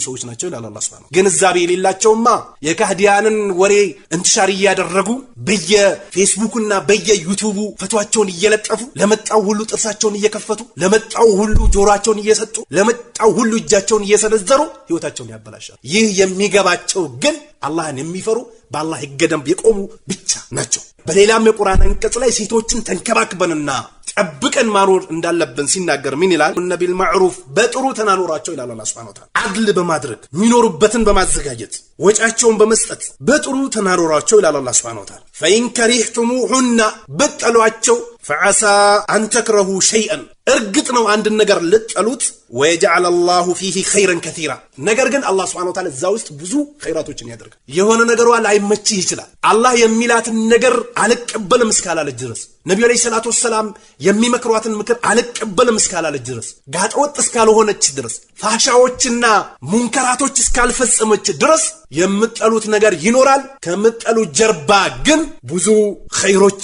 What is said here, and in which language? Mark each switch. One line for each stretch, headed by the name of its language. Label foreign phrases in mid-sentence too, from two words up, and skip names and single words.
Amharic: ሰዎች ናቸው ይላል አላህ
Arabic: سبحانه وتعالى።
Amharic: ግንዛቤ የሌላቸውማ የካህዲያንን ወሬ እንትሻር እያደረጉ በየፌስቡክና በየዩቲዩቡ ፈቷቸውን እየለጠፉ ለመጣው ሁሉ ጥርሳቸውን እየከፈቱ ለመጣው ሁሉ ጆሮአቸውን እየሰጡ ለመጣው ሁሉ እጃቸውን እየሰነዘሩ ህይወታቸውን ያበላሻሉ። ይህ የሚገባቸው ግን አላህን የሚፈሩ በአላህ ህገ ደንብ የቆሙ ብቻ ናቸው። በሌላም የቁርአን አንቀጽ ላይ ሴቶችን ተንከባክበንና ጠብቀን ማኖር እንዳለብን ሲናገር ምን ይላል? ነቢል ማዕሩፍ በጥሩ ተናኖራቸው ይላል አላህ
Arabic: سبحانه وتعالى።
Amharic: አድል በማድረግ ሚኖሩበትን በማዘጋጀት ወጫቸውን በመስጠት በጥሩ ተናኖራቸው ይላል አላህ
Arabic: سبحانه وتعالى። فإن كرهتموهن
Amharic: በጠሏቸው
Arabic: فعسى أن تكرهوا شيئا
Amharic: እርግጥ ነው አንድ ነገር ልጠሉት
Arabic: ويجعل الله فيه خيرا كثيرا
Amharic: ነገር ግን አላህ
Arabic: سبحانه وتعالى
Amharic: እዛ ውስጥ ብዙ ኸይራቶችን ያደርጋል የሆነ ነገሯ ላይመችህ ይችላል አላህ የሚላትን ነገር አልቀበልም እስካላለች ድረስ ነብዩ
Arabic: عليه الصلاة والسلام
Amharic: የሚመክሯትን ምክር አልቀበልም እስካላለች ድረስ ጋጠወጥ እስካልሆነች ድረስ ፋሻዎችና ሙንከራቶች እስካልፈጸመች ድረስ የምጠሉት ነገር ይኖራል ከምጠሉ ጀርባ ግን ብዙ ኸይሮች